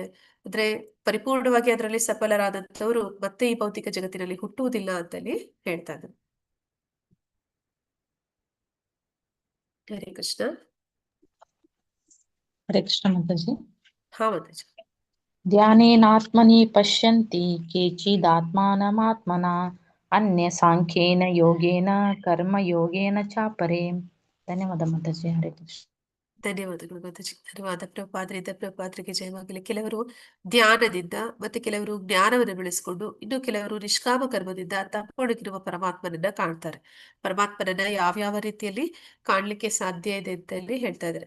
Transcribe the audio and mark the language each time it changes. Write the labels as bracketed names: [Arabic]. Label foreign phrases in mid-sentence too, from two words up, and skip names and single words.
[Kannada] ಅಂದ್ರೆ ಪರಿಪೂರ್ಣವಾಗಿ ಅದರಲ್ಲಿ ಸಫಲರಾದಂಥವ್ರು ಮತ್ತೆ ಈ ಭೌತಿಕ ಜಗತ್ತಿನಲ್ಲಿ ಹುಟ್ಟುವುದಿಲ್ಲ ಅಂತಲ್ಲಿ ಹೇಳ್ತಾ ಇದ್ದಾರೆ. [Sanskrit] ಹರೇ ಕೃಷ್ಣ. ಹರೇ ಕೃಷ್ಣ [Kannada] ಮಾತಾಜಿ. ಮಾತಾಜಿ. [Sanskrit] ಧ್ಯಾನೇನಾತ್ಮನಿ ಪಶ್ಯಂತಿ ಕೇಚಿದಾತ್ಮಾನಮಾತ್ಮನಾ ಅನ್ಯ ಸಾಂಖ್ಯೇನ ಯೋಗೇನ ಕರ್ಮ ಯೋಗೇನ ಚಾಪರೇ. [Kannada] ಧನ್ಯವಾದ ಮಾತಾಜಿ. [Sanskrit] ಹರೇ ಕೃಷ್ಣ. [Kannada] ಧನ್ಯವಾದಗಳು ಮಾತಾಜಿ. ಧನ್ಯವಾದ ಪ್ರಭುಪಾದರಿಂದ ಪ್ರಭುಪಾದರಿಗೆ ಜಯವಾಗಲಿ. ಕೆಲವರು ಧ್ಯಾನದಿಂದ ಮತ್ತೆ ಕೆಲವರು ಜ್ಞಾನವನ್ನು ಬೆಳೆಸಿಕೊಂಡು ಇನ್ನು ಕೆಲವರು ನಿಷ್ಕಾಮ ಕರ್ಮದಿಂದ ತಪ್ಪೊಣಗಿರುವ ಪರಮಾತ್ಮನನ್ನ ಕಾಣ್ತಾರೆ. ಪರಮಾತ್ಮನನ್ನ ಯಾವ್ಯಾವ ರೀತಿಯಲ್ಲಿ ಕಾಣ್ಲಿಕ್ಕೆ ಸಾಧ್ಯ ಇದೆ ಅಂತ ಹೇಳಿ ಹೇಳ್ತಾ ಇದ್ದಾರೆ.